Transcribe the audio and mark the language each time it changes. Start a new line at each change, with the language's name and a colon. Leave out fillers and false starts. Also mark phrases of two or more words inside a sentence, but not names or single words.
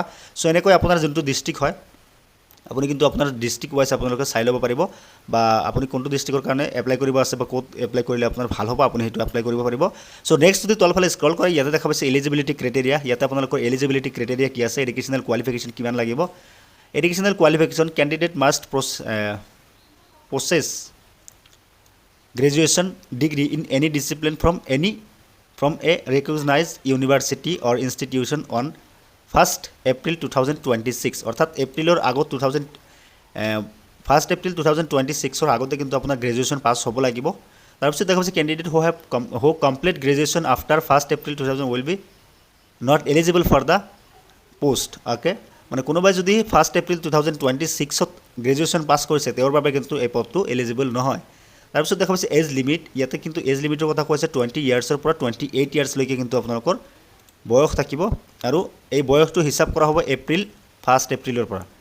Assamese: চ' এনেকৈ আপোনাৰ যোনটো ডিষ্ট্ৰিক্ট হয় আপুনি কিন্তু আপোনাৰ
English: district wise
Assamese: আপোনালোকে চাই ল'ব পাৰিব, বা আপুনি কোনটো ডিষ্ট্ৰিক্টৰ কাৰণে এপ্লাই কৰিব আছে বা ক'ত এপ্লাই কৰিলে আপোনাৰ ভাল হ'ব আপুনি সেইটো এপ্লাই কৰিব পাৰিব।
English: so next
Assamese: যদি তলফালে স্ক্ৰল কৰে ইয়াতে দেখা পাইছে
English: eligibility criteria.
Assamese: ইয়াতে আপোনালোকৰ
English: eligibility criteria
Assamese: কি আছে,
English: educational qualification
Assamese: কিমান লাগিব।
English: educational qualification candidate must possess graduation degree in any discipline from a recognized university or institution on 1st April 2026,
Assamese: অৰ্থাৎ এপ্ৰিলৰ আগত 1st April 2026ৰ আগতে কিন্তু আপোনাৰ
English: graduation pass
Assamese: হ'ব লাগিব। তাৰপিছত দেখা পাইছে
English: candidate who complete graduation after 1st April 2000 will be not eligible for the post.
Assamese: অ'কে, মানে কোনোবাই যদি 1st April 2026ত
English: graduation pass
Assamese: কৰিছে তেওঁৰ বাবে কিন্তু এই পদটো এলিজিবল নহয়। তাৰপিছত দেখা পাইছে
English: age limit.
Assamese: ইয়াতে কিন্তু
English: age limit
Assamese: কথা কৈছে 20 ইয়াৰ্ছৰ পৰা 28 ইয়াৰ্ছলৈকে কিন্তু আপোনালোকৰ বয়স থাকিব, আৰু এই বয়সটো হিচাপ কৰা হ'ব 1st এপ্ৰিলৰ পৰা।